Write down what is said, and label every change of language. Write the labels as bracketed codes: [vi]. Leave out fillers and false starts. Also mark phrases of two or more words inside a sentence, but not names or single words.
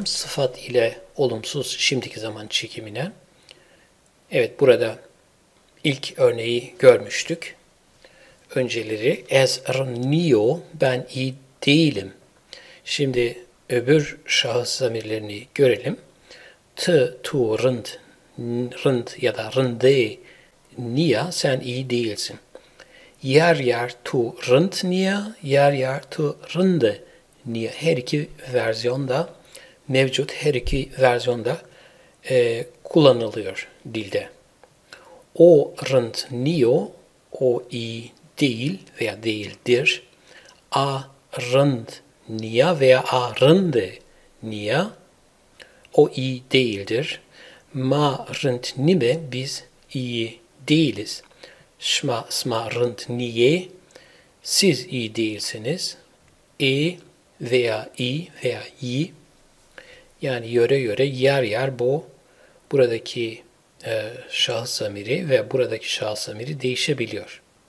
[tr] Sıfat ile olumsuz şimdiki zaman çekimine. Evet, burada ilk örneği görmüştük. Önceleri [ku] es rnio, [tr] ben iyi değilim. Şimdi öbür şahıs zamirlerini görelim. [ku] Tu rınd ya da rınde niya, [tr] sen iyi değilsin. [ku] Yer tu rınd niya, yer tu rınde niye, [tr] her iki versiyonda mevcut, her iki versiyonda kullanılıyor dilde. [ku] O rınd niyo, [tr] o iyi değil veya değildir. [ku] A rınd niya [tr] veya [ku] a rınde niya, [tr] o iyi değildir. [ku] Ma rınd nime, [tr] biz iyi değiliz. [ku] Sma rınd niye, [tr] siz iyi değilsiniz. Veya i veya yi, yani yöre yer buradaki şahıs zamiri ve buradaki şahıs zamiri değişebiliyor.